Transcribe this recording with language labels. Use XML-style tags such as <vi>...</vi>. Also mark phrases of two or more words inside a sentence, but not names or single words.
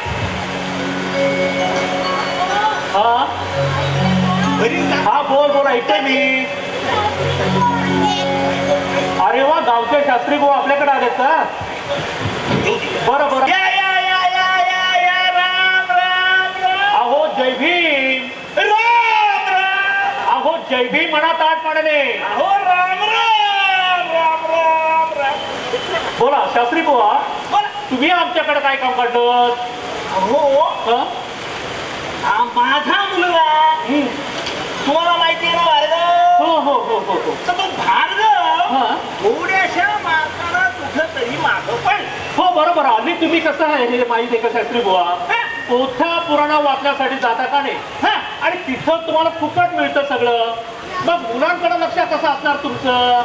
<mr>हा बोल बोला ऐकतोय मी. अरे वा गावचे शास्त्री भाऊ आपल्याकडे आलेत का. बरं बरं. या या या या या या राम राम राम. अहो जय भीम. राम राम. अहो जय भीम म्हणा ताटपणाने. अहो राम राम राम राम राम. बोला शास्त्री बुवा, बोला. तुम्ही आमच्याकडे काय काम काढलं. अहो माझा मुलगा तुम्हाला माहिती आहे ना भार्गव. हो हो हो हो हो. तर तो भार्गव थोड्याशा मार्काला कुठं तरी मागं पण. हो बरोबर. आणि तुम्ही कसं आहे हे माहिती आहे का शास्त्री बुवा, पोथ्या पुराणा वाचण्यासाठी जाता का नाही. आणि तिथं तुम्हाला फुकट मिळतं सगळं. मग मुलांकडे लक्ष कसं असणार तुमचं.</mr>